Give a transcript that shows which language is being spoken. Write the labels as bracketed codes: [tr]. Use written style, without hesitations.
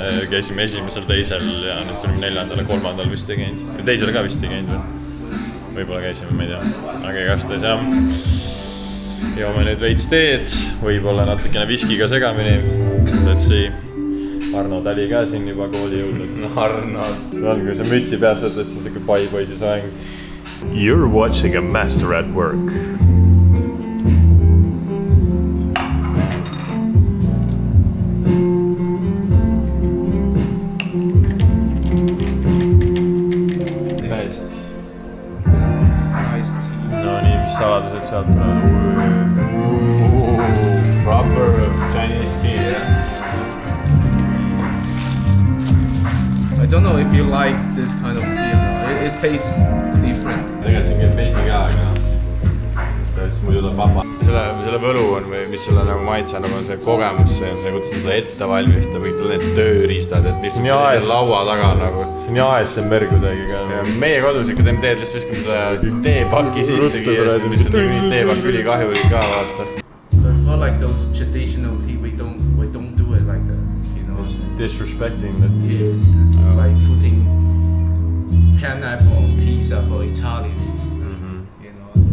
[et] Käisime esimesel, teisel ja nüüd tulime 4., 3. vist ei käinud. Teisele ka vist ei käinud või? Võib-olla käisime, ma ei tea. Aga igatahes jah. Joome nüüd veits teed. Võib-olla natukene viskiga segamini. [en] Let's see. [et] Arno Tali ka siin juba kooli jõudnud. Arno. On, kui sa mütsi peas võtad, siis on siuke pai-poisi soeng. [en] You're watching a master at work. [et] Täiesti. [en] Nice tea. [et] No nii, mis saladused sealt praegu? [en] Proper Chinese tea, yeah. I don't know if you like this kind of tea or not. It tastes different. [et] Tegelikult siin käib vesi ka, aga noh. Siis muidu tuleb vaba. Selle võlu on või mis selle nagu maitse on see kogemus, see on kuidas seda ette valmistab, kõik need tööriistad, et istub sellise laua taga nagu. See on jaes, see on merg kuidagi ka. Ja meie kodus ikka teeme teed, lihtsalt viskame selle teepaki sisse kiiresti, mis on nii teepakk ülikahjulik ka, vaata. [en] But for like those traditional tea, we don't do it like that, you know. It's disrespecting the tea. It's like putting pineapple on pizza for Italian, you know.